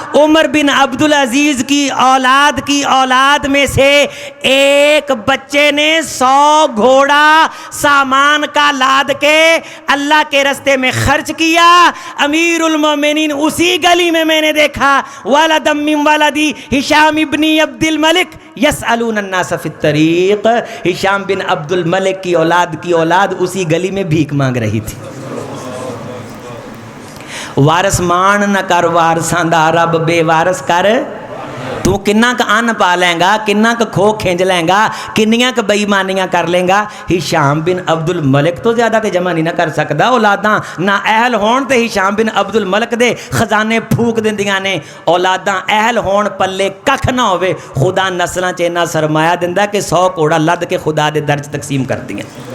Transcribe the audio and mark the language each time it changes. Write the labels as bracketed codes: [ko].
[ur] عمر بن عبدالعزیز کی اولاد میں سے ایک بچے نے 100 گھوڑا سامان کا لاد کے اللہ کے رستے میں خرچ کیا. امیر المومنین اسی گلی میں نے دیکھا [ar] ولدم من ولدی ہشام ابن عبد الملک یسألون الناس فی الطریق. [ur] ہشام بن عبد الملک کی اولاد اسی گلی میں بھیک مانگ رہی تھی. [pa] وارث مان نہ کر وارثاں دا رب بے وارث کر. تو کنہ کا ان پا لیں گا، کنہ کا کھو کھینج لیں گا، کنیاں کا بےایمانیاں کر لیں گا. ہشام بن عبد الملک تو زیادہ تے جمع نہیں نہ کر سکدا. اولاداں نہ اہل ہون تے ہشام بن عبد الملک دے خزانے پھوک دیندیاں نے. اولاداں اہل ہون پلے ککھ نہ ہوئے. خدا نسلاں چ اتنا سرمایہ دیندا کہ 100 کوڑا لد کے خدا دے درج تقسیم کردیاں.